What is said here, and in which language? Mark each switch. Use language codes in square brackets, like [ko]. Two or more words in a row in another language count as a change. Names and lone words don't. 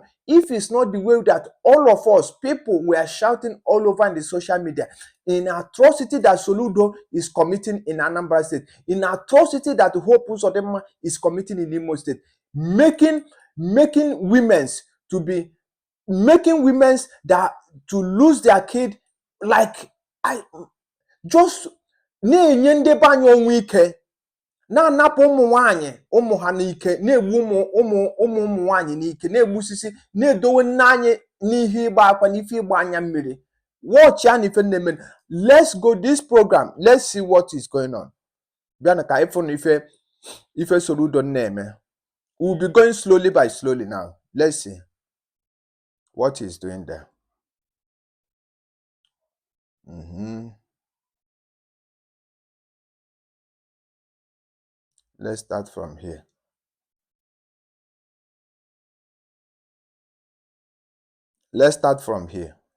[en] If it's not the way that all of us people were shouting all over in the social media, in atrocity that Soludo is committing in Anambra State, in atrocity that Hope Uzodinma is committing in Imo State, making women's that to lose their kid, like just [ig] na-enye ndị banye onwe ike, na-anapụ ụmụ nwanyị ụmụ ha n'ike, na-egbu ụmụ nwanyị n'ike, na-egbusisi, na-edowe nne anyị n'ihe ịgba akwa n'ife ịgba anya mmiri. [en] Watch [ig] ya n'ife na-eme. [en] Let's go this program. Let's see what is going on. [ig] Bịa ka ifo na ife Soludo na-eme. [en] We'll be going slowly by slowly now. Let's see what he's doing there. Let's start from here. Let's start from here.